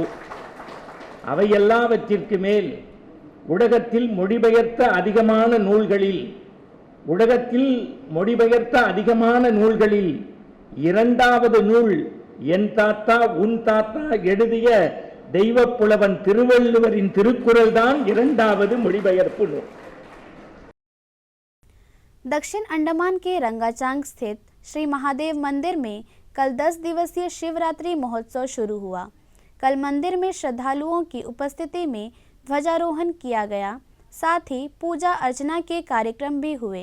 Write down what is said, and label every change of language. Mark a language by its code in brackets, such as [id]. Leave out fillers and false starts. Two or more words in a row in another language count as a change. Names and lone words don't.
[ta] அவையெல்லாவற்றிற்கு மேல் உலகத்தில் மொழிபெயர்த்த அதிகமான நூல்களில் 2வது நூல் என் தாத்தா உன் தாத்தா எழுதிய தெய்வப்புலவன் திருவள்ளுவரின் திருக்குறள் தான் 2வது மொழிபெயர்ப்பு நூல். [hi] दक्षिण अंडमान के रंगाचांग स्थित श्री महादेव मंदिर में कल 10 दिवसीय शिवरात्रि महोत्सव शुरू हुआ। कल मंदिर में श्रद्धालुओं की उपस्थिति में ध्वजारोहण किया गया, साथ ही पूजा अर्चना के कार्यक्रम भी हुए।